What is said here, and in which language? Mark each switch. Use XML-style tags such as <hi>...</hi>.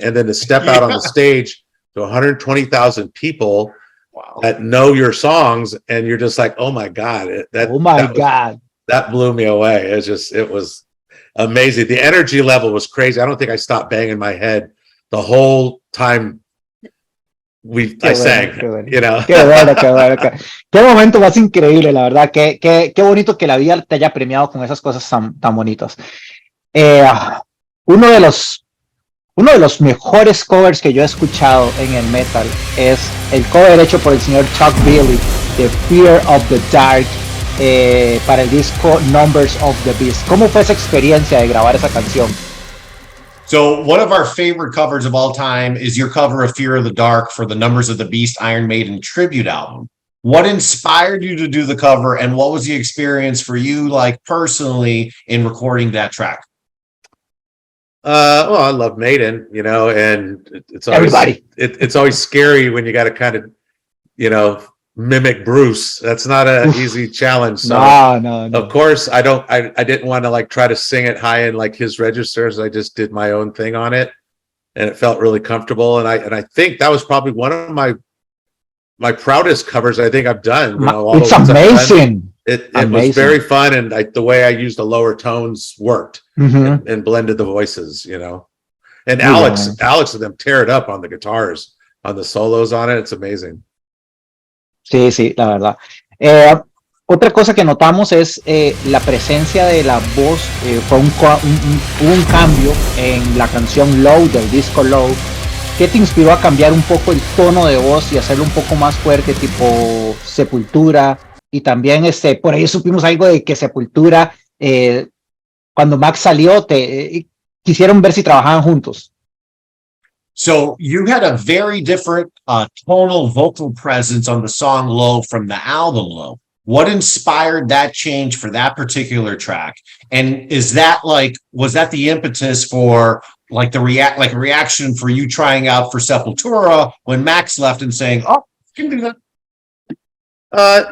<en>And then to step out on the stage to 120,000 people that know your songs. And you're just like, oh my God, God, that blew me away. It was amazing. The energy level was crazy. I don't think I stopped banging my head the whole time I sang.</en> <es>Qué bueno. Qué momento más increíble, la verdad. Qué bonito que la vida te haya premiado con esas cosas tan bonitas. Uno de los mejores covers que yo he escuchado en el metal es el cover hecho por el señor Chuck Billy de Fear of the Dark, para el disco Numbers of the Beast. ¿Cómo fue esa experiencia de grabar esa canción?</es> <en>So one of our favorite covers of all time is your cover of Fear of the Dark for the Numbers of the Beast Iron Maiden tribute album. What inspired you to do the cover, and what was the experience for you, like personally, in recording that track? Well, I love Maiden, and it's always, everybody. It's always scary when you got to kind of, mimic Bruce. That's not an easy challenge. So no. Of course I didn't want to try to sing it high in his registers. I just did my own thing on it, and it felt really comfortable. And I think that was probably one of my proudest covers I think I've done. It's amazing. It was very fun, and the way I used the lower tones worked and blended the voices, And Alex and them tear it up on the guitars, on the solos on it. It's amazing.</en> <es>Sí, la verdad. Otra cosa que notamos es la presencia de la voz. Hubo un cambio en la canción Low, del disco Low. ¿Qué te inspiró a cambiar un poco el tono de voz y hacerlo un poco más fuerte, tipo Sepultura? Y también por ahí supimos algo de que Sepultura, cuando Max salió, quisieron ver si trabajaban juntos.</es> <en>So you had a very different tonal vocal presence on the song Low from the album Low. What inspired that change for that particular track? And was that the impetus for a reaction for you trying out for Sepultura when Max left and saying, oh, you can do that?</en>